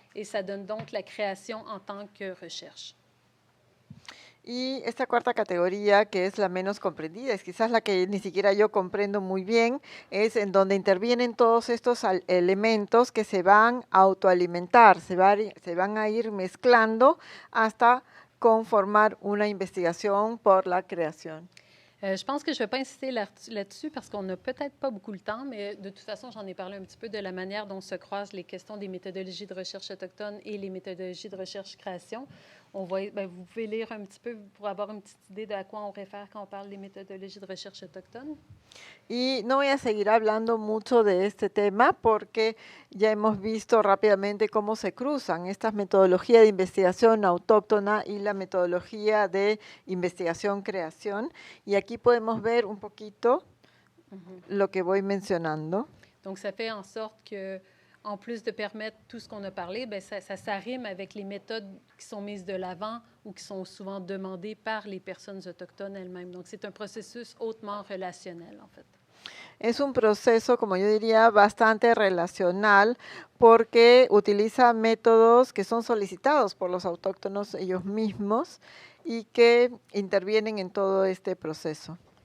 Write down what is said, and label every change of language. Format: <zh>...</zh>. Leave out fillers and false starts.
<fr>et ça donne donc la création en tant que recherche.</fr> <es>Y esta cuarta categoría, que es la menos comprendida, es quizás la que ni siquiera yo comprendo muy bien, es en donde intervienen todos estos elementos que se van a autoalimentar, se van a ir mezclando hasta conformar una investigación por la création.</es> <fr>Je pense que je ne vais pas insister là-dessus parce qu'on n'a peut-être pas beaucoup le temps, mais de toute façon, j'en ai parlé un petit peu de la manière dont se croisent les questions des méthodologies de recherche autochtone et les méthodologies de recherche-création. On va, vous pouvez lire un petit peu pour avoir une petite idée de à quoi on réfère quand on parle des méthodologies de recherche autochtone.</fr> <es>Y no voy a seguir hablando mucho de este tema porque ya hemos visto rápidamente cómo se cruzan estas metodologías de investigación autóctona y la metodología de investigación-creación. Y aquí podemos ver un poquito lo que voy mencionando.</es> <fr>Donc, ça fait en sorte que, en plus de permettre tout ce qu'on a parlé, bien, ça s'arrime avec les méthodes qui sont mises de l'avant ou qui sont souvent demandées par les personnes autochtones elles-mêmes. Donc, c'est un processus hautement relationnel, en fait.</fr> <es>Es un proceso, como yo diría, bastante relacional porque utiliza métodos que son solicitados por los autóctonos ellos mismos y que intervienen en todo este proceso.</es>